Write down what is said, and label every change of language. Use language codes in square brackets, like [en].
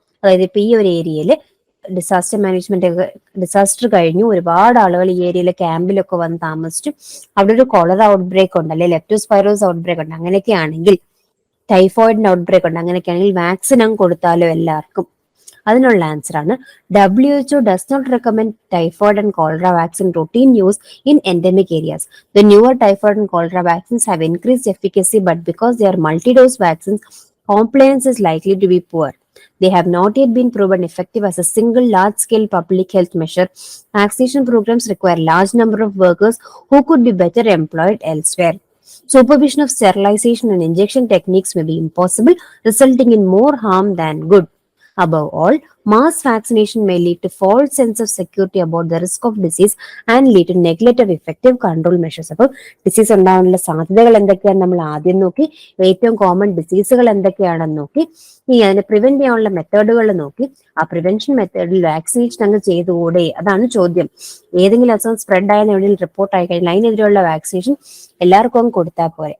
[ml] അതായത് ഇപ്പൊ ഈ ഒരു ഏരിയയിൽ ഡിസാസ്റ്റർ മാനേജ്മെന്റ് ഒക്കെ, ഡിസാസ്റ്റർ കഴിഞ്ഞു ഒരുപാട് ആളുകൾ ഈ ഏരിയയിലെ ക്യാമ്പിലൊക്കെ വന്ന് താമസിച്ചു, അവിടെ ഒരു കൊളറ ഔട്ട് ബ്രേക്ക് ഉണ്ട് അല്ലെങ്കിൽ ലെപ്റ്റോസ്പൈറോസ് ഔട്ട് ബ്രേക്ക് ഉണ്ട്, അങ്ങനെയൊക്കെ ആണെങ്കിൽ ടൈഫോയിഡിന്റെ ഔട്ട് ബ്രേക്ക് ഉണ്ട്, അങ്ങനെയൊക്കെ ആണെങ്കിൽ വാക്സിൻ അങ്ങ് കൊടുത്താലോ എല്ലാവർക്കും? അതിനുള്ള ആൻസർ ആണ് [en] WHO does not recommend typhoid and cholera vaccine routine use in endemic areas. The newer typhoid and cholera vaccines have increased efficacy, but because they are multi-dose vaccines, compliance is likely to be poor. They have not yet been proven effective as a single large-scale public health measure. Vaccination programs require large number of workers who could be better employed elsewhere. Supervision of sterilization and injection techniques may be impossible, resulting in more harm than good. Above all, mass vaccination may lead to false sense of security about the risk of disease and lead to neglect of effective control measures. [ml] അപ്പോൾ disease ഉണ്ടാകാനുള്ള സാധ്യതകൾ എന്തൊക്കെയാണെന്ന് നമ്മൾ ആദ്യം നോക്കി, ഏറ്റവും common ഡിസീസുകൾ എന്തൊക്കെയാണെന്ന് നോക്കി, ഇനി അതിനെ പ്രിവെന്റ് ചെയ്യാനുള്ള മെത്തേഡുകൾ നോക്കി. ആ പ്രിവെൻഷൻ മെത്തേഡിൽ വാക്സിനേഷൻ അങ്ങ് ചെയ്തുകൂടെ? അതാണ് ചോദ്യം. ഏതെങ്കിലും അസുഖം സ്പ്രെഡ് ആയെന്ന് എവിടെയും റിപ്പോർട്ട് ആയി കഴിഞ്ഞാൽ അതിനെതിരെയുള്ള വാക്സിനേഷൻ എല്ലാവർക്കും അങ്ങ് കൊടുത്താൽ പോരെ?